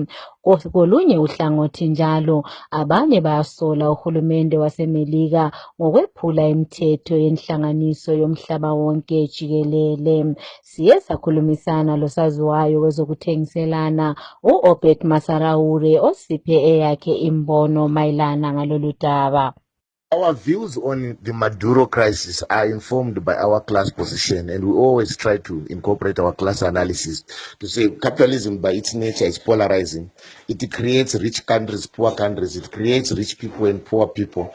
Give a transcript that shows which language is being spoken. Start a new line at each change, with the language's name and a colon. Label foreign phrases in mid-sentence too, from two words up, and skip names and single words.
North Ndebele: Kolunye uhlangothi njalo abanye bayasola uhulumende waseMelika ngokwephula imithetho yenhlanganiso yomhlaba wonke jikelele. Siye sakhulumisana losaziwayo wezokuthengiselana u-Obed Masaraure osiphe eyakhe imbono mayelana ngalolu daba.
English: Our views on the Maduro crisis are informed by our class position, and we always try to incorporate our class analysis to say capitalism by its nature is polarizing. It creates rich countries, poor countries. It creates rich people and poor people.